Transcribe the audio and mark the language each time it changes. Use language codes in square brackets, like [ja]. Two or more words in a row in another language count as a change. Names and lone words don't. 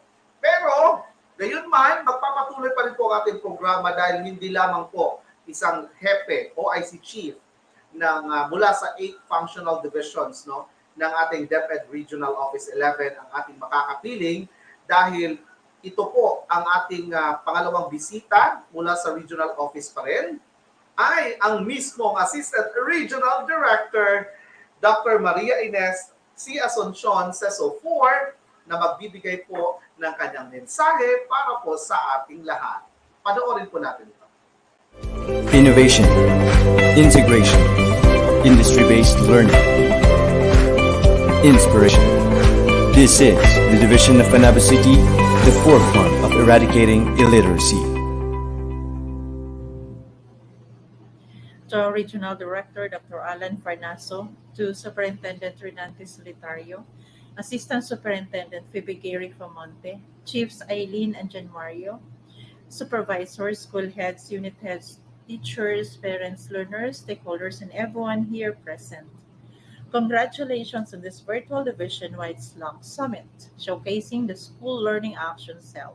[tl] Pero, gayon man, magpapatuloy pa rin po ang ating programa dahil hindi lamang po isang hepe, [en] OIC Chief, [tl] ng mula sa 8 [en] functional divisions, [tl] no, ng ating DepEd Regional Office 11 ang ating makakapiling dahil ito po ang ating pangalawang bisita mula sa regional office pa rin ay ang mismong [en] Assistant Regional Director Dr. [tl] Maria Ines C. Asuncion Seso 4 na magbibigay po ng kanyang mensahe para po sa ating lahat. Panoorin po natin ito. [en] Innovation, integration, industry-based learning, inspiration. This is the Division of Panabo City, the forefront of eradicating illiteracy. To our Regional Director, Dr. Alan Farnaso, to Superintendent Renante Solitario, Assistant Superintendent Phoebe Gary Famonte, Chiefs Eileen and Jan Mario, Supervisors, School Heads, Unit Heads, teachers, parents, learners, stakeholders, and everyone here present. Congratulations on this virtual division-wide SLOC Summit, showcasing the School Learning Action Cell.